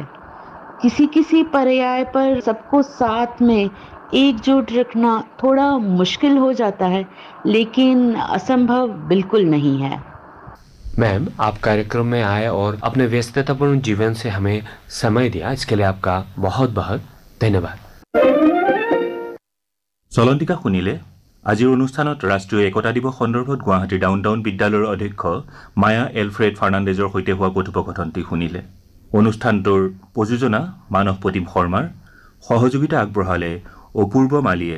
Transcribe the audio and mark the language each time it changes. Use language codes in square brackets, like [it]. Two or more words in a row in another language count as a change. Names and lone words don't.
[hi] किसी किसी पर्याय पर सबको साथ में एकजुट रखना थोड़ा मुश्किल हो जाता है, लेकिन असंभव बिल्कुल नहीं है। मैम, आप कार्यक्रम में आए और अपने व्यस्ततापूर्ण जीवन से हमें समय दिया, इसके लिए आपका बहुत बहुत धन्यवाद। [as] চলন্তিকা শুনিলে আজিৰ অনুষ্ঠানত ৰাষ্ট্ৰীয় একতা দিৱস সন্দৰ্ভত গুৱাহাটীৰ ডাউনটাউন বিদ্যালয়ৰ অধ্যক্ষ মায়া এলফ্ৰেড ফাৰ্ণাণ্ডেজৰ সৈতে হোৱা কথোপকথনটি শুনিলে। অনুষ্ঠানটোৰ প্ৰযোজনা মানৱ প্ৰতিম শৰ্মাৰ, সহযোগিতা আগবঢ়ালে অপূৰ্ব মালিয়ে।